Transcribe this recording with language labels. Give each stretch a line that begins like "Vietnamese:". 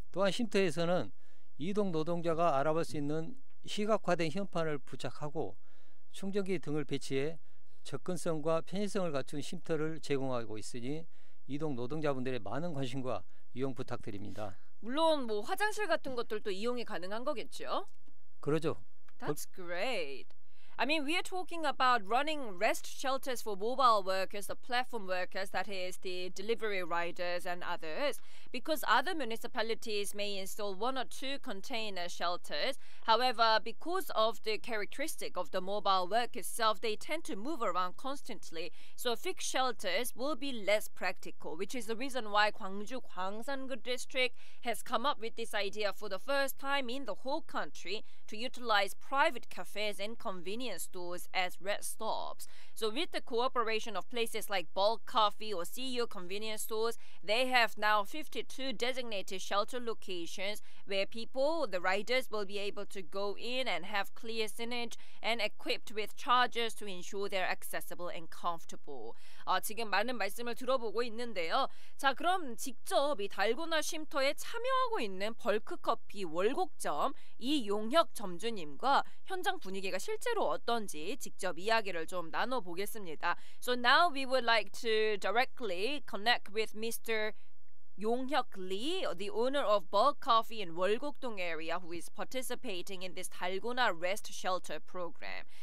Korean: 또한 쉼터에서는 이동 노동자가 알아볼 수 있는 시각화된 현판을 부착하고 충전기 등을 배치해 접근성과 편의성을 갖춘 쉼터를 제공하고 있으니 이동 노동자분들의 많은 관심과 이용 부탁드립니다. 물론 뭐 화장실 같은 것들도 이용이 가능한 거겠죠? 그러죠.
English: That's great. I mean, we are talking about running rest shelters for mobile workers, the platform workers, that is, the delivery riders and others, because other municipalities may install 1 or 2 container shelters. However, because of the characteristic of the mobile work itself, they tend to move around constantly. So fixed shelters will be less practical, which is the reason why Gwangju Gwangsan-gu district has come up with this idea for the first time in the whole country to utilize private cafes and convenience stores as rest stops. So with the cooperation of places like Bulk Coffee or CU convenience stores, they have now 52 designated shelter locations where people, the riders, will be able to go in and have clear signage and equipped with chargers to ensure they're accessible and comfortable.
Korean: 지금 많은 말씀을 들어보고 있는데요. 자, 그럼 직접 이 달고나 쉼터에 참여하고 있는 벌크커피 월곡점 이용혁 점주님과 현장 분위기가 실제로 어떤지 직접 이야기를 좀 나눠보겠습니다.
English: So now we would like to directly connect with Mr. Yong-hyuk Lee, the owner of Bulk Coffee in 월곡동 area, who is participating in this 달고나 Rest Shelter program.